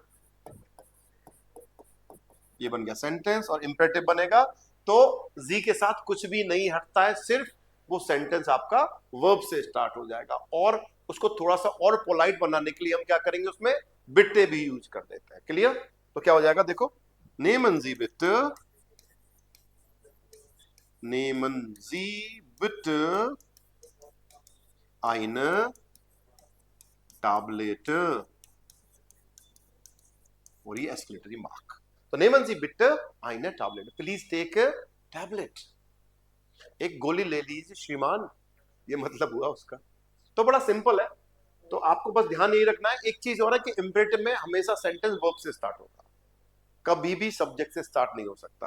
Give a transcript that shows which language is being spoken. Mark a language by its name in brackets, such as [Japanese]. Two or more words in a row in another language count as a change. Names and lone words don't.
[Hindi] ये बन गया सेंटेंस और इंपेरेटिव बनेगा। तो जी के साथ कुछ भी नहीं हटता है, सिर्फ वो सेंटेंस आपका वर्ब से स्टार्ट हो जाएगा। और उसको थोड़ा सा और पोलाइट बनाने के लिए हम क्या करेंगे? उसमें बिट्टे भी यूज कर देते हैं। क्लियर? तो क्या हो जाएगा? देखो, [German] nehmen Sie bitte, nehmen Sie bitte eine Tablette। [Hindi] और ये [English] exclamatory mark. [Hindi] तो [German] nehmen Sie bitte eine Tablette, [English] please take a tablet. [Hindi] एक गोली ले लीजिए श्रीमान, ये मतलब हुआ उसका। तो बड़ा सिंपल है। तो आपको बस ध्यान यही रखना है। एक चीज और है कि इंपरेटिव में हमेशा सेंटेंस वर्ब से स्टार्ट होगा, कभी भी सब्जेक्ट से स्टार्ट नहीं हो सकता।